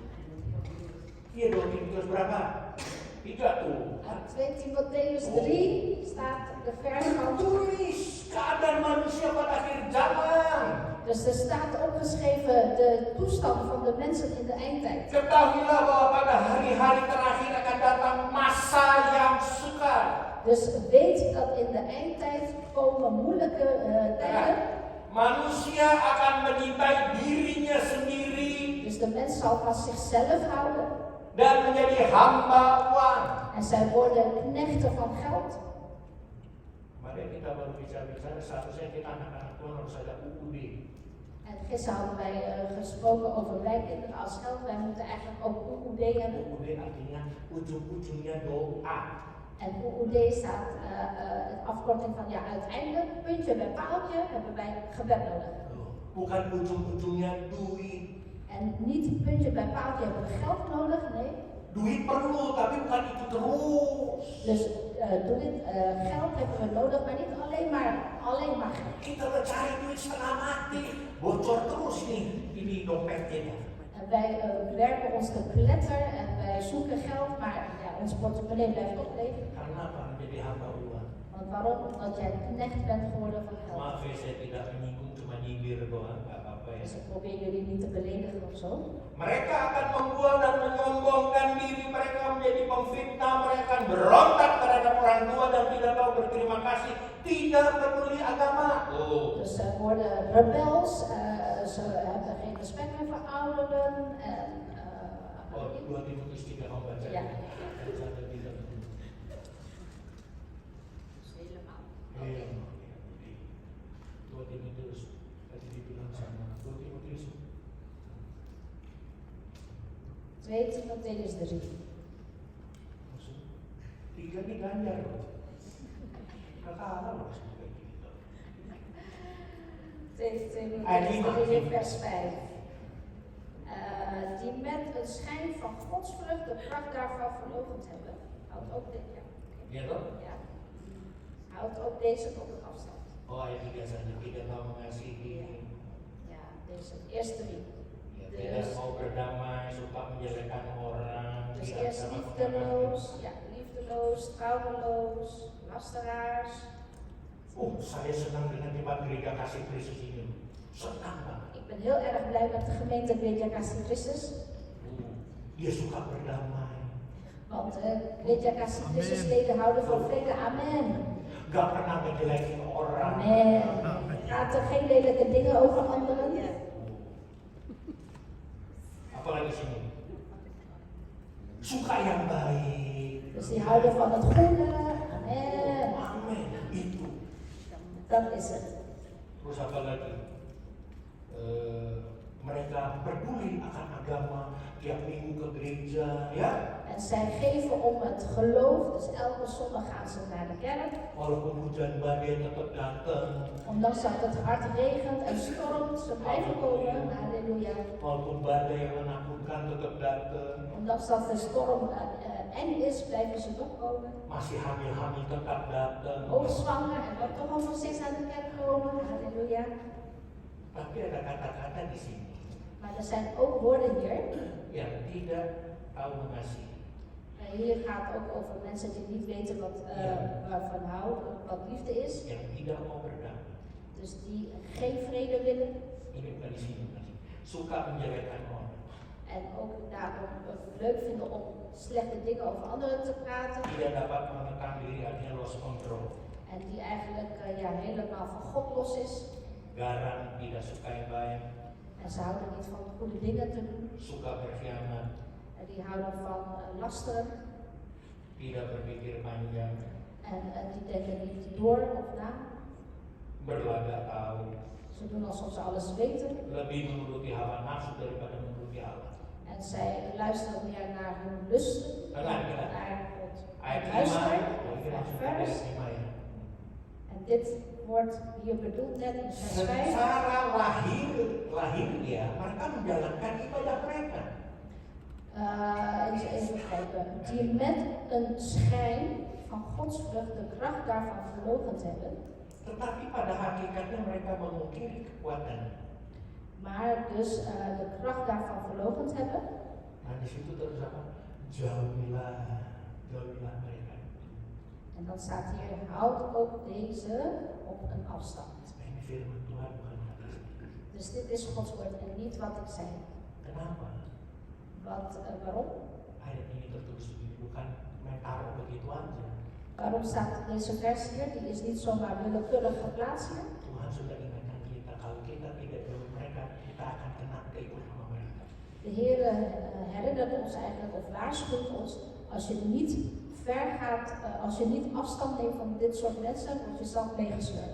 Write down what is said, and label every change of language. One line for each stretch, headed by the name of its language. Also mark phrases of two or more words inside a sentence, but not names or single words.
Indonesian: Iya dong, Timotius berapa? 3 tuh.
Dutch: 2 Timotheus 3 staat de vers van.
Indonesian: Tulis keadaan manusia pada akhir zaman.
Dutch: Dus er staat opgeschreven de toestand van de mensen in de eindtijd.
Indonesian: Ketahuilah bahwa pada hari-hari terakhir akan datang masa yang sukar.
Dutch: Dus weet dat in de eindtijd komen moeilijke tijden.
Indonesian: Manusia akan menyintai dirinya sendiri
Dutch: Dus de mens zal van zichzelf houden.
Indonesian: dan menjadi hamba uang.
Dutch: En zij worden knechten van geld.
Indonesian: Mari kita baru bicara seharusnya kita anak-anak Tuhan harus ada UUD.
Dutch: En gisteren hadden wij gesproken over wij kinderen als geld. Wij moeten eigenlijk ook UUD hebben.
Indonesian: UUD artinya ujung-ujungnya doa.
Dutch: En UUD staat een afkorting van ja, uiteindelijk, puntje bij paaltje, hebben wij gebed nodig.
Indonesian: Bukan ujung-ujungnya duit.
Dutch: En niet puntje bij paaltje hebben we geld nodig, nee.
Indonesian: Duit perlu, tapi bukan itu terus.
Dutch: Dus geld hebben we nodig, maar niet alleen maar geld.
Indonesian: Kita cari duit setengah mati, bocor terus nih ini dompetnya.
Dutch: En wij werken ons te pletter en wij zoeken geld, maar ja, ons portemonnee blijft ook leeg.
Indonesian: Karena apa? Menjadi hamba uang.
Dutch: Want waarom? Omdat jij knecht bent geworden van geld.
Indonesian: Maaf ya, saya tidak menyinggung, cuma nyindir doang, nggak apa-apa ya.
Dutch: Dus ik probeer jullie niet te beledigen of zo.
Indonesian: Mereka akan membuang dan menyombongkan diri, mereka menjadi pemfitnah, mereka akan berontak terhadap orang tua dan tidak tahu berterima kasih, tidak peduli agama.
Dutch: Dus ze worden rebels, ze hebben geen respect meer voor ouderen en...
Indonesian: 2 Timotius 3 kamu baca.
Dutch: Ja.
Indonesian: Iya. 2 Timotius tadi dibilang sama 2 Timotius.
Dutch: 2 Timotheus 3.
Indonesian: Maksud, 3 nih ganjar loh. Kakak loh semoga gitu.
Dutch: 2 Timotheus
Indonesian: Ayat 5.
Dutch: 3 vers 5. Die met een schijn van godsvrucht de kracht daarvan verloochend hebben. Houdt ook dit, ja.
Indonesian: Iya toh?
Dutch: Ja. Houdt ook deze op een afstand.
Indonesian: Oh ayat 3 saja, tidak mau mengasihi,
Dutch: Ja, deze eerste 3.
Indonesian: ya, tidak mau berdamai, suka menjelekkan orang,
Dutch: Dus
Indonesian: tidak
Dutch: eerst
Indonesian: sama
Dutch: liefdeloos, ja, liefdeloos, trouweloos, lasteraars.
Indonesian: Oh, saya senang dengan tempat gereja kasih Kristus ini. Senang banget.
Dutch: Ik ben heel erg blij met de gemeente Gereja Kasih Christus.
Indonesian: Dia suka berdamai.
Dutch: Want Gereja Kasih Christus leden houden van vrede. Amen.
Indonesian: Gak pernah ngejelekin orang. Amen.
Dutch: Praten geen lelijke dingen over anderen.
Indonesian: Apalagi sini. Suka yang baik.
Dutch: Dus die houden van het goede. Amen.
Indonesian: Amin. Itu.
Dutch: Dat is het.
Indonesian: Terus apa lagi? Mereka peduli akan agama, tiap minggu ke gereja, ya.
Dutch: En zij geven om het geloof. Dus elke zondag gaan ze naar de kerk.
Indonesian: Walaupun hujan badai tetap datang.
Dutch: Ondanks dat het hard regent en stormt, ze blijven komen. Halleluja.
Indonesian: Walaupun badai yang menakutkan tetap datang.
Dutch: Ondanks dat de storm eng is, blijven ze toch komen.
Indonesian: Masih hamil-hamil tetap datang.
Dutch: Hoogzwanger en dan toch nog steeds naar de kerk komen. Halleluja.
Indonesian: Tapi ada kata-kata di sini
Dutch: Maar er zijn ook woorden hier.
Indonesian: yang tidak tahu mengasihi.
Dutch: Hier gaat het ook over mensen die niet weten waarvan houden, wat liefde is.
Indonesian: Yang tidak mau berdamai.
Dutch: Dus die geen vrede willen.
Indonesian: Ini bukan di sini. Suka menjelekkan orang.
Dutch: En ook daarom leuk vinden om slechte dingen over anderen te praten.
Indonesian: Tidak dapat menekan diri, artinya
English: lost control.
Dutch: En die eigenlijk helemaal van God los is.
Indonesian: Garang, tidak suka yang baik.
Dutch: En ze houden niet van goede dingen te doen.
Indonesian: Suka berkhianat.
Dutch: En die houden van lasteren.
Indonesian: Tidak berpikir panjang.
Dutch: En die denken niet door of na.
Indonesian: Berlagak tahu.
Dutch: Ze doen alsof ze alles weten.
Indonesian: Lebih menuruti hawa nafsu daripada menuruti Allah.
Dutch: En zij luisteren meer naar hun lusten dan naar God.
Indonesian: Ayat 5.
Dutch: Luister,
Indonesian: Ini maksudnya
Dutch: vers.
Indonesian: ayat 5 ya.
Dutch: En dit wordt hier bedoeld net in vers 5.
Indonesian: Secara lahir dia, mereka menjalankan ibadah mereka.
Dutch: Even kijken. Die met een schijn van godsvrucht de kracht daarvan verloochend hebben.
Indonesian: Tetapi pada hakikatnya mereka mengungkiri kekuatan.
Dutch: Maar dus de kracht daarvan verloochend hebben.
Indonesian: Nah di situ terus apa? Jauhilah mereka.
Dutch: En dan staat hier, houd ook deze op een afstand.
Indonesian: Ini firman Tuhan bukan kata.
Dutch: Dus dit is Gods woord en niet wat ik zei.
Indonesian: Kenapa?
Dutch: Waarom?
Indonesian: Ayat ini tertulis bukan main taruh begitu aja.
Dutch: Waarom staat deze vers hier? Die is niet zomaar willekeurig geplaatst hier.
Indonesian: Tuhan sudah ingatkan kita kalau kita tidak jauhi mereka, kita akan kena keikut sama mereka.
Dutch: De Heer herinnert ons eigenlijk of waarschuwt ons, als je niet ver gaat, als je niet afstand neemt van dit soort mensen, word je zelf meegesleurd.